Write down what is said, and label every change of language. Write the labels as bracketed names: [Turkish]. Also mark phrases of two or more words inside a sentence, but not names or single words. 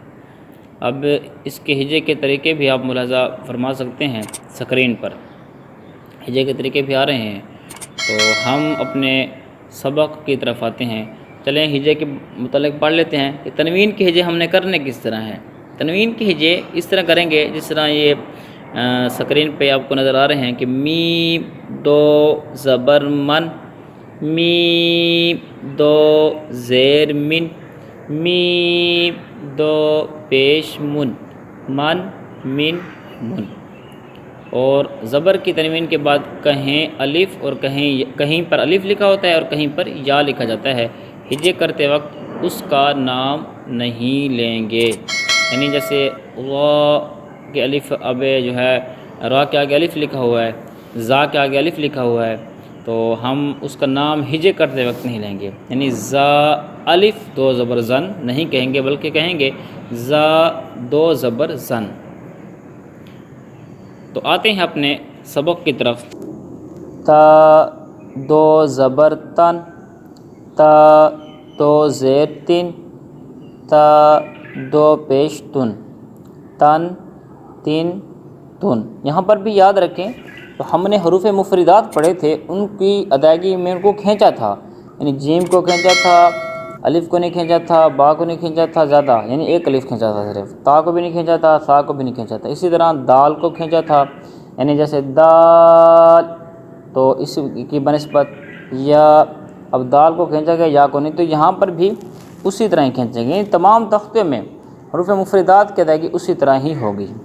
[Urdu] اب اس کے ہجے کے طریقے بھی آپ ملاحظہ فرما سکتے ہیں، سکرین پر ہجے کے طریقے بھی آ رہے ہیں، تو ہم اپنے سبق کی طرف آتے ہیں۔ چلیں ہجے کے متعلق پڑھ لیتے ہیں کہ تنوین کے ہجے ہم نے کرنے کس طرح ہیں۔ تنوین کے ہجے اس طرح کریں گے جس طرح یہ سکرین پہ آپ کو نظر آ رہے ہیں کہ میم 2 زبر من، میم 2 زیر من، میم 2 پیش من، من من من۔ اور زبر کی تنوین کے بعد کہیں الف اور کہیں پر الف لکھا ہوتا ہے اور کہیں پر یا لکھا جاتا ہے۔ ہجے کرتے وقت اس کا نام نہیں لیں گے، یعنی جیسے را کے الف اب جو ہے را کے آگے الف لکھا ہوا ہے، زا کے آگے الف لکھا ہوا ہے، تو ہم اس کا نام ہجے کرتے وقت نہیں لیں گے، یعنی زا الف 2 زبر زن نہیں کہیں گے، بلکہ کہیں گے زا 2 زبر زن۔ تو آتے ہیں اپنے سبق کی طرف۔ تا 2 زبر تن، تا 2 زیر تن، تا 2 پیش تن، تن تن تن۔ یہاں پر بھی یاد رکھیں تو ہم نے حروف مفردات پڑھے تھے، ان کی ادائیگی میں ان کو کھینچا تھا، یعنی جیم کو کھینچا تھا، الف کو نہیں کھینچا تھا، با کو نہیں کھینچا تھا زیادہ، یعنی ایک الف کھینچا تھا صرف، تا کو بھی نہیں کھینچا تھا، سا کو بھی نہیں کھینچا تھا۔ اسی طرح دال کو کھینچا تھا، یعنی جیسے دال، تو اس کی بنسبت یا، اب دال کو کھینچا گیا یا کو نہیں، تو یہاں پر بھی اسی طرح ہی کھینچیں گے، یعنی تمام تختوں میں حروف مفردات کی ادائیگی اسی طرح ہی ہوگی۔